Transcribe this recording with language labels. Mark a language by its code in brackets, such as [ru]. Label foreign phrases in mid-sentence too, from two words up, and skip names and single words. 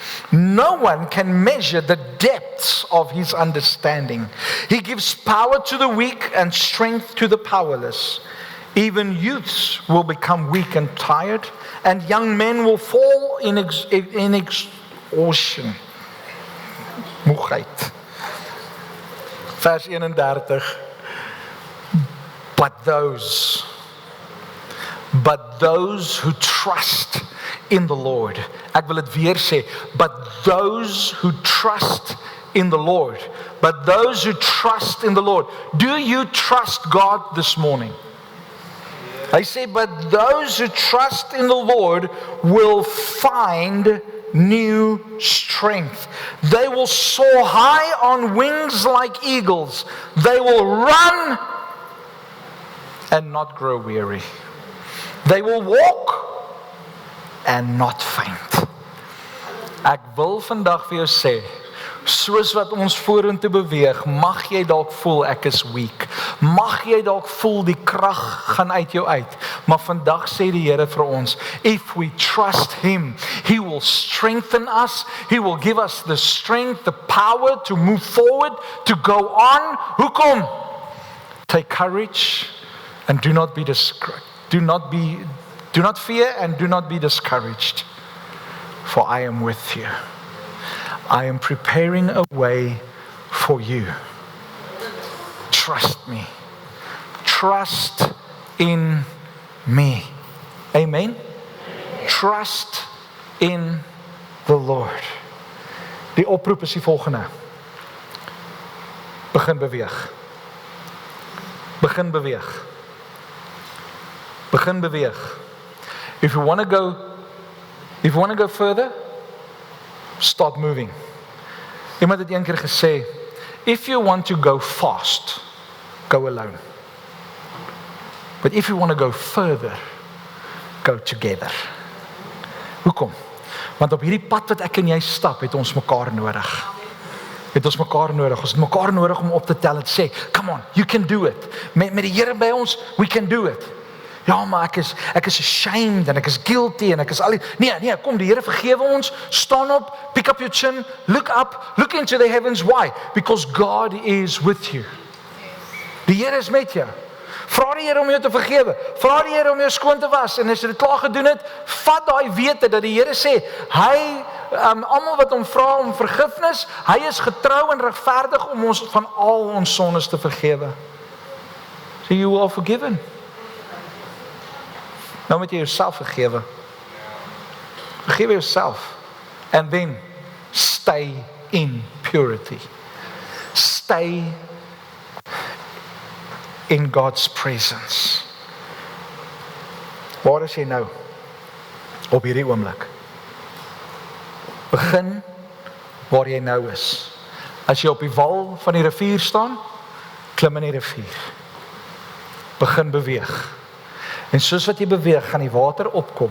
[en] No one can measure the depths of his understanding. He gives power to the weak and strength to the powerless. Even youths will become weak and tired, and young men will fall in exhaustion. [af] Moegheid. Vers 31. [en] But those who trust in the Lord. [af] Ek wil dit weer sê. [en] But those who trust in the Lord. But those who trust in the Lord. Do you trust God this morning? I say, but those who trust in the Lord will find new strength. They will soar high on wings like eagles. They will run and not grow weary. They will walk and not faint. [af] Ek wil vandag vir jou sê, soos wat ons vorentoe beweeg, mag jy dalk voel ek is weak. Mag jy dalk voel die krag gaan uit jou uit. Maar vandag sê die Here vir ons, [en] if we trust him, he will strengthen us. He will give us the strength, the power to move forward, to go on. [af] Hoekom? [en] Take courage and do not be discouraged. Do not fear and do not be discouraged, for I am with you. I am preparing a way for you. Trust me. Trust in me. Amen? Trust in the Lord. [af] Die oproep is die volgende. Begin beweeg. Begin beweeg. Begin beweeg. [en] If you want to go further, start moving. [af] Iemand het een keer gesê, [en] if you want to go fast, go alone. But if you want to go further, go together. [af] Hoekom? Want op hierdie pad wat ek en jy stap, het ons mekaar nodig. Het ons mekaar nodig. Ons het mekaar nodig om op te tel en te sê, [en] come on, you can do it. [af] Met die Here by ons, [en] we can do it. [af] Ja, maar ek is ashamed en ek is guilty en ek is al die... Nee, kom, die Here vergewe ons. Staan op, [en] pick up your chin, look up, look into the heavens. Why? Because God is with you. [af] Die Here is met jou. Vra die Here om jou te vergewe. Vra die Here om jou skoon te was. En as jy dit klaar gedoen het, vat daai wete dat die Here sê, hy, almal wat hom vra om vergifnis, hy is getrou en regverdig om ons van al ons sondes te vergewe. [en] So you are forgiven. [af] Nou moet jy jouself vergewe. Vergewe jouself. [en] And then stay in purity. Stay in God's presence. [af] Waar is jy nou? Op hierdie oomblik. Begin waar jy nou is. As jy op die wal van die rivier staan, klim in die rivier. Begin beweeg. En soos wat jy beweeg, gaan die water opkom.